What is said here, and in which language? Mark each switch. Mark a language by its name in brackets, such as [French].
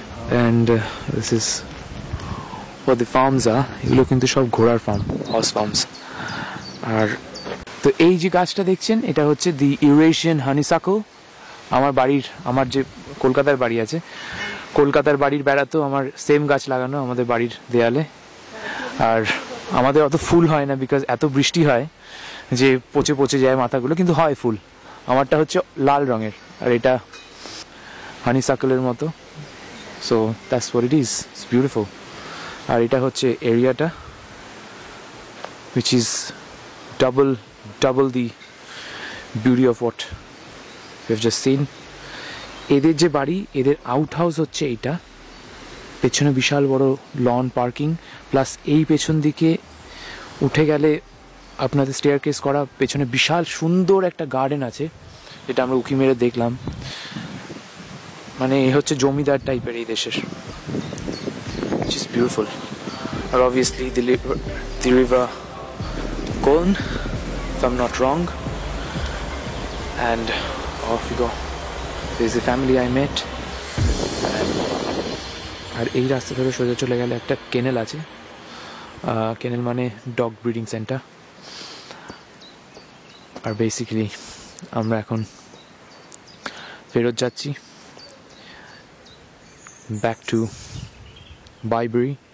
[English] And this is what the farms are. [Bangla] এগুলো কিন্তু সব ঘোড়ার ফার্ম, [English] Horse farms. [Bangla] আর তো এই যে গাছটা দেখছেন এটা হচ্ছে দি ইউরেশিয়ান হানিসাকল. আমার যে কলকাতার বাড়ি আছে, কলকাতার বাড়ির বেড়াতেও আমার সেম গাছ লাগানো আমাদের বাড়ির দেয়ালে. আর আমাদের অত ফুল হয় না বিকজ এত বৃষ্টি হয় যে পচে পচে যায় মাথাগুলো, কিন্তু হয় ফুল আমারটা হচ্ছে লাল রঙের, আর এটা হানিসাকলের মতো। [English] So that's what it is, it's beautiful. [Bangla] আর এটা হচ্ছে এরিয়াটা, [English] which is double the beauty of what we have just seen. [Bangla] এদের যে বাড়ি, এদের আউট হাউস হচ্ছে এইটা। পেছনে বিশাল বড় লন পার্কিং, প্লাস এই পেছন দিকে উঠে গেলে আপনাদের স্টেয়ারকেস করা, পেছনে বিশাল সুন্দর একটা গার্ডেন আছে, যেটা আমরা উঁকি মেরে দেখলাম। মানে এ হচ্ছে জমিদার টাইপের এই দেশের, [English] which is beautiful. আর obviously the river Colne, if I'm not wrong, and off we go. There's a family I met, [Bangla] আর এই রাস্তা ধরে সোজা চলে গেলে একটা কেনেল আছে। কেনেল মানে ডগ ব্রিডিং সেন্টার। আর বেসিক্যালি আমরা এখন ফেরত যাচ্ছি [English] Back to Bibury.